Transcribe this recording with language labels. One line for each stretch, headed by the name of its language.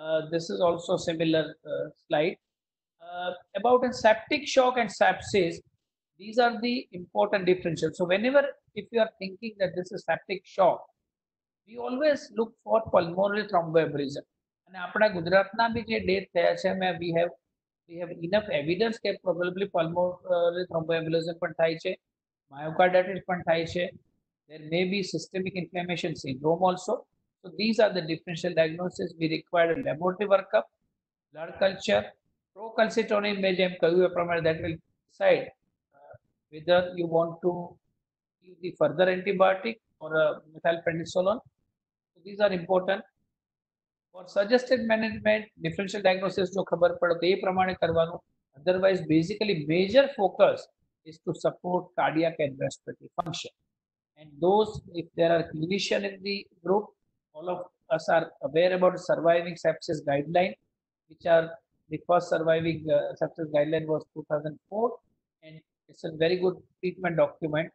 English: This is also similar slide. About a septic shock and sepsis, these are the important differentials. So whenever, if you are thinking that this is septic shock, we always look for pulmonary thromboembolism. And
Gujarati: આપણા ગુજરાતના બી જે death થયા છે,
English: we have enough evidence that probably pulmonary thromboembolism
Gujarati: પણ થાય છે,
English: myocarditis પણ થાય છે. There may be systemic inflammation syndrome also. So these are the differential diagnosis. We require a laboratory workup, blood culture, procalcitonin may
Gujarati: જેમ કહ્યું એ પ્રમાણે
English: that will decide whether you want to give the further antibiotic or a methylprednisolone. So these are important. For suggested management, differential diagnosis
Gujarati: જો ખબર પડે તો એ પ્રમાણે કરવાનું.
English: Otherwise, basically major focus is to support cardiac and respiratory function. And those, if there are clinicians in the group, all of us are aware about surviving sepsis guideline, which are the first surviving sepsis guideline was 2004, and it's a very good treatment document.